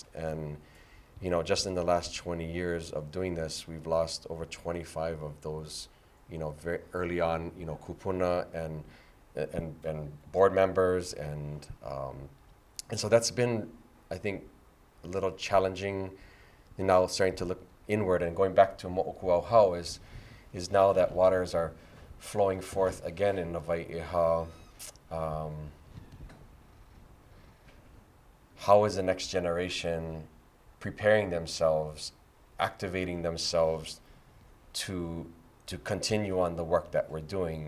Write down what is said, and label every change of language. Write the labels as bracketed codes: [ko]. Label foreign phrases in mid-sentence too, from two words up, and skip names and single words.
[en] And just in the last 20 years of doing this, we've lost over 25 of those, very early on, kupuna and board members, and so that's been, I think, a little challenging. And now starting to look inward and going back to moʻokūʻauhau is now that waters are flowing forth again in Nawaiʻiha. How is the next generation preparing themselves, activating themselves to continue on the work that we're doing?